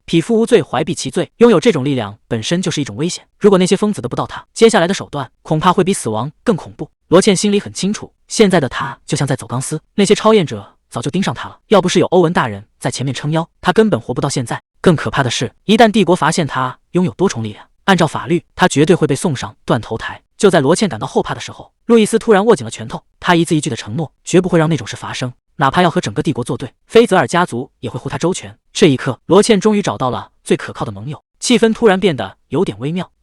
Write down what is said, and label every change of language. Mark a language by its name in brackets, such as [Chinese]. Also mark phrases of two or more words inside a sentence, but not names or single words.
[Chinese] 匹夫無罪，懷璧其罪。擁有這種力量本身就是一種危險，如果那些瘋子得不到他，接下來的手段恐怕會比死亡更恐怖。羅茜心裡很清楚，現在的他就像在走鋼絲，那些超驗者早就盯上他了，要不是有歐文大人在前面撐腰，他根本活不到現在。更可怕的是，一旦帝國發現他擁有多重力量，按照法律，他絕對會被送上斷頭台。就在罗茜感到後怕的時候，路易斯突然握緊了拳頭，他一字一句的承諾，絕不會讓那種事發生，哪怕要和整個帝國作對，菲澤爾家族也會護他周全。這一刻，羅茜終於找到了最可靠的盟友，氣氛突然變得有點微妙。